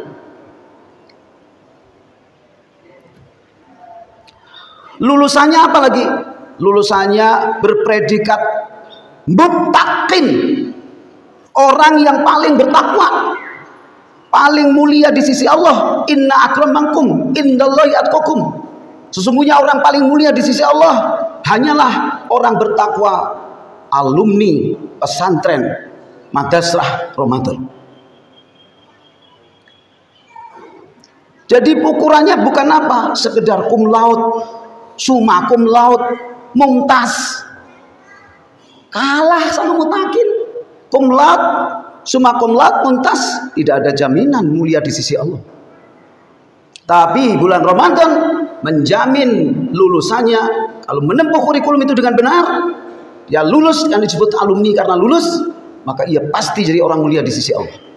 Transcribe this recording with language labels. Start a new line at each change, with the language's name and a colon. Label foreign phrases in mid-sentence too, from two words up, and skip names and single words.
Indonesian: Lulusannya apa lagi? Lulusannya berpredikat muttaqin, orang yang paling bertakwa, paling mulia di sisi Allah.
Arabic: إن أكرمكم عند الله أتقاكم.
Indonesian: Sesungguhnya orang paling mulia di sisi Allah hanyalah orang bertakwa, alumni pesantren madrasah Ramadan. Jadi ukurannya bukan apa, sekedar
Latin: cum laude, summa cum laude,
Indonesian: mumtaz. Kalah sama mutakin.
Latin: Cum laude, summa cum laude,
Indonesian: mumtaz, tidak ada jaminan mulia di sisi Allah. Tapi bulan Ramadan menjamin lulusannya. Kalau menempuh kurikulum itu dengan benar, dia lulus, yang disebut alumni karena lulus, maka ia pasti jadi orang mulia di sisi Allah.